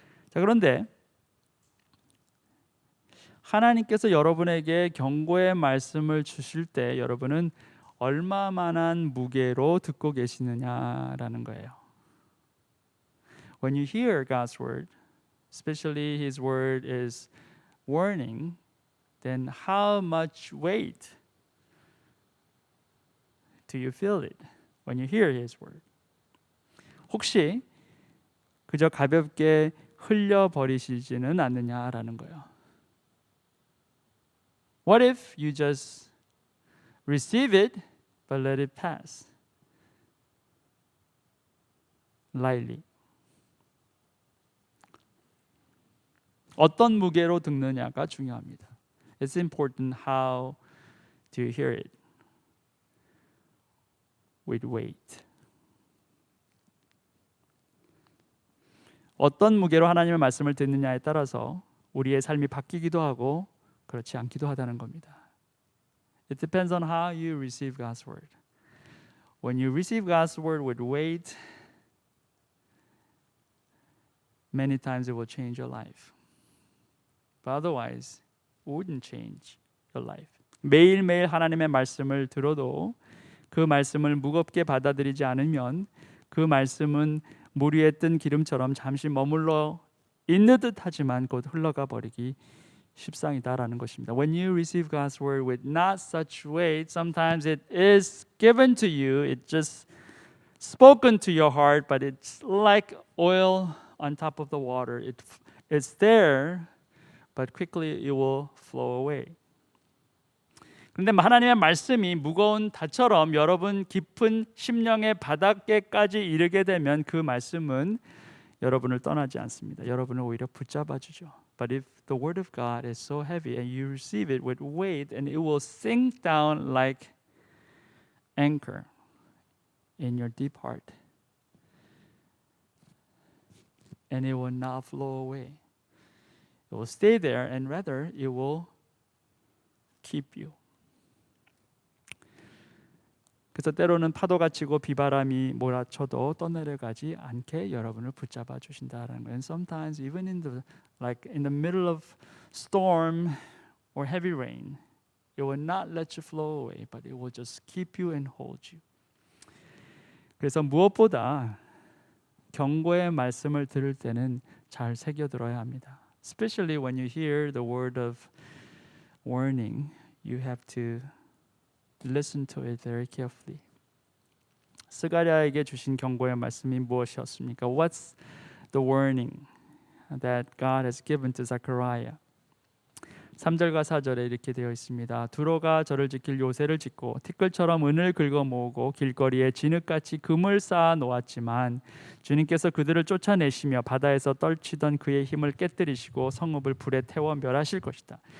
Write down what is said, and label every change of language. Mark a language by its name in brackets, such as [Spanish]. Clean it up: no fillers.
[Korean] 자, 그런데 하나님께서 여러분에게 경고의 말씀을 주실 때 여러분은 얼마만한 무게로 듣고 계시느냐라는 거예요. [English] When you hear God's word, especially His word is warning, then how much weight do you feel it when you hear His word? [Korean] 혹시 그저 가볍게 흘려버리시지는 않느냐라는 거예요. [English] What if you just receive it but let it pass lightly? [Korean] 어떤 무게로 듣느냐가 중요합니다. [English] It's important how to hear it with weight. [Korean] 어떤 무게로 하나님의 말씀을 듣느냐에 따라서 우리의 삶이 바뀌기도 하고 그렇지 않기도 하다는 겁니다. [English] It depends on how you receive God's word. When you receive God's word with weight, many times it will change your life. But otherwise, it wouldn't change your life. [Korean] 매일매일 하나님의 말씀을 들어도 그 말씀을 무겁게 받아들이지 않으면 그 말씀은 물 위에 뜬 기름처럼 잠시 머물러 있는 듯 하지만 곧 흘러가 버리기 십상이다라는 것입니다. [English] When you receive God's word with not such weight, sometimes it is given to you, it's just spoken to your heart, but it's like oil on top of the water. It's there, but quickly it will flow away. [Korean] 그런데 하나님의 말씀이 무거운 닷처럼 여러분 깊은 심령의 바닷가까지 이르게 되면 그 말씀은 여러분을 떠나지 않습니다. 여러분을 오히려 붙잡아 주죠. [English] But if the word of God is so heavy and you receive it with weight, and it will sink down like anchor in your deep heart, and it will not flow away. It will stay there, and rather it will keep you. [Korean] 그래서 때로는 파도가 치고 비바람이 몰아쳐도 떠내려가지 않게 여러분을 붙잡아 주신다라는 거예요. [English] And sometimes even in the middle of storm or heavy rain, it will not let you flow away, but it will just keep you and hold you. [Korean] 그래서 무엇보다 경고의 말씀을 들을 때는 잘 새겨들어야 합니다. [English] Especially when you hear the word of warning, you have to listen to it very carefully. [Korean] 스가랴에게 주신 경고의 말씀이 무엇이었습니까? [English] What's the warning that God has given to Zechariah? [Korean] 3절과 4절에 이렇게 되어 있습니다. 두로가 저를 지킬 요새를 짓고 티끌처럼 은을 긁어 모으고 길거리에 진흙같이 금을 쌓아 놓았지만 주님께서 그들을 쫓아내시며 바다에서 떨치던 그의 힘을 깨뜨리시고 성읍을 불에 태워 멸하실 것이다.